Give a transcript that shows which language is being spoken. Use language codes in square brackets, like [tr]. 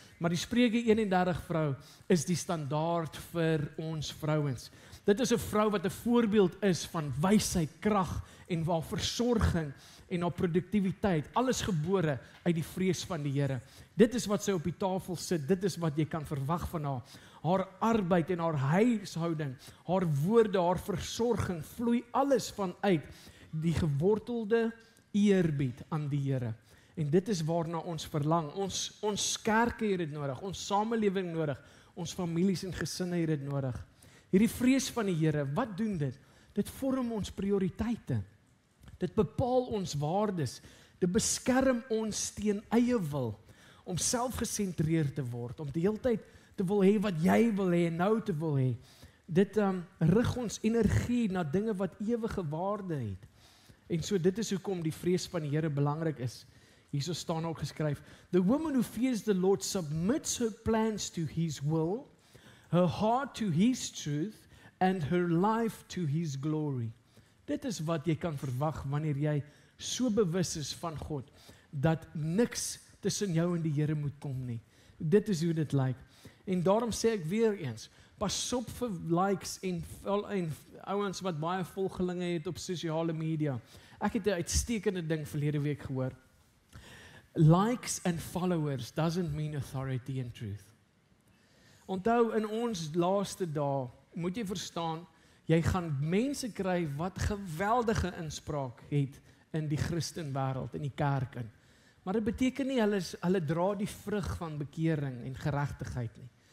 [af] Maar die Spreuke 31 vrou is die standaard vir ons vrouens. Dit is 'n vrou wat 'n voorbeeld is van wysheid, krag en haar versorging en haar produktiwiteit. Alles gebore uit die vrees van die Here. Dit is wat sy op die tafel sit, dit is wat jy kan verwag van haar. Haar arbeid en haar huishouding, haar woorde, haar versorging, vloei alles vanuit die gewortelde eerbied aan die Here. En dit is waarna ons verlang. Ons kerke het dit nodig, ons samelewing nodig, ons families en gesinne het dit nodig. Hierdie vrees van die Here, wat doen dit? Dit vorm ons prioriteite. Dit bepaal ons waardes. Dit beskerm ons teen eie wil, om selfgesentreerd te word, om die hele tyd te wil hê wat jy wil hê en nou te wil hê. Dit rig ons energie na dinge wat ewige waarde het. En so dit is hoekom die vrees van die Here belangrik is. Hierso staan ook geskryf, [en] the woman who fears the Lord submits her plans to his will, her heart to his truth, and her life to his glory. [af] Dit is wat jy kan verwag wanneer jy so bewus is van God, dat niks tussen jou en die Here moet kom nie. Dit is hoe dit lyk. En daarom sê ek weer eens, pas op vir likes en ouens wat baie volgelinge het op sosiale media. Ek het 'n uitstekende ding verlede week gehoor. [en] Likes and followers doesn't mean authority and truth. [af] Onthou, in ons laaste dae, moet jy verstaan, jy gaan mense kry wat geweldige inspraak het in die Christenwêreld, in die kerk in. Maar dit beteken nie hulle dra die vrug van bekering en geregtigheid nie.